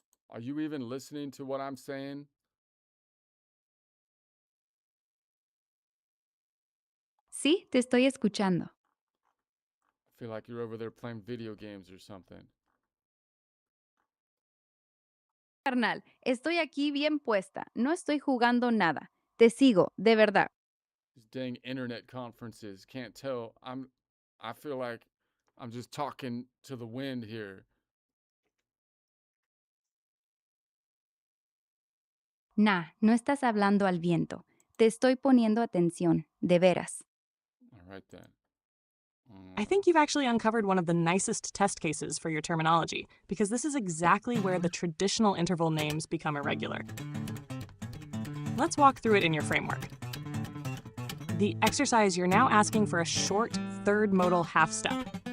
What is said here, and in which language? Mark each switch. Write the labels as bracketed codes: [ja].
[en] Are you even listening to what I'm saying? [es] Sí, te estoy escuchando. [en] I feel like you're over there playing video games or something. [es] Carnal, estoy aquí bien puesta. No estoy jugando nada. Te sigo, de verdad. [en] These dang internet conferences. Can't tell. I feel like I'm just talking to the wind here. [es] Nah, no estás hablando al viento. Te estoy poniendo atención, de veras. [en] All right then. I think you've actually uncovered one of the nicest test cases for your terminology, because this is exactly where the traditional interval names become irregular. Let's walk through it in your framework. The exercise, you're now asking for a short third modal half step.